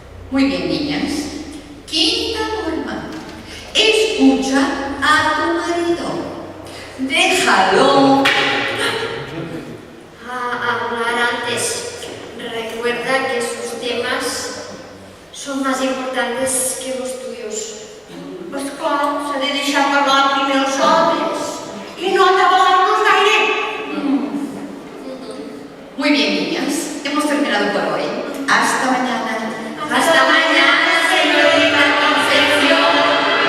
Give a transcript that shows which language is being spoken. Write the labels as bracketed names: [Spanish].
[Spanish] muy bien, niñas. Quinta norma. Escucha a tu marido. Déjalo A hablar antes. Recuerda que sus temas son más importantes que los tuyos. [Catalan] Pues clar, s'ha de deixar parlar primer els homes i no atabalar-nos gaire. [Spanish] Muy bien, niñas. Hemos terminado por hoy. Hasta mañana. Hasta mañana, señorita Concepción.